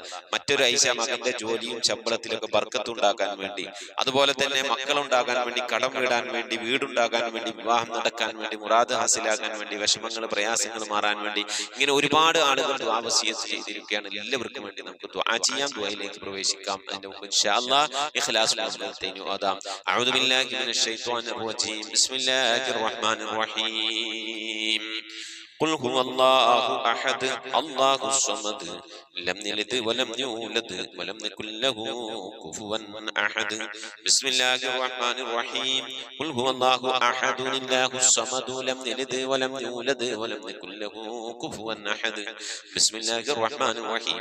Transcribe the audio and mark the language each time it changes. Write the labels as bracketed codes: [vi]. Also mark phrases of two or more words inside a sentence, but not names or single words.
[ml] മറ്റൊരു ഐഷ മകന്റെ ജോലിയും ശമ്പളത്തിലൊക്കെ ബർക്കത്ത് ഉണ്ടാകാൻ വേണ്ടി, അതുപോലെ തന്നെ മക്കളുണ്ടാകാൻ വേണ്ടി, കടം വീടാൻ വേണ്ടി, വീടുണ്ടാകാൻ വേണ്ടി, വിവാഹം നടക്കാൻ വേണ്ടി, മുറാദ് ഹാസിലാകാൻ വേണ്ടി, വിഷമങ്ങൾ, പ്രയാസങ്ങൾ മാറാൻ വേണ്ടി, ഇങ്ങനെ ഒരുപാട് ആളുകൾ ദുആവസിയത്ത് ചെയ്തിരിക്കുകയാണ്. എല്ലാവർക്കും വേണ്ടി നമുക്ക് ദുആ ചെയ്യാം. ദുആയിലേക്ക് പ്രവേശിക്കാം. അതിന്റെ മുമ്പ് [ar] إن شاء الله [ml] ഇഖ്ലാസുൽ മുസ്ലിമീൻ ഓതാം. [ar] أعوذ بالله من الشيطان الرجيم. بسم الله الرحمن الرحيم. قل هو الله أحد الله الصمد لم يلد ولم يولد ولم يكن له كفوا أحد. بسم الله الرحمن الرحيم. قل هو الله أحد الله الصمد لم يلد ولم يولد ولم يكن له كفوا أحد. بسم الله الرحمن الرحيم.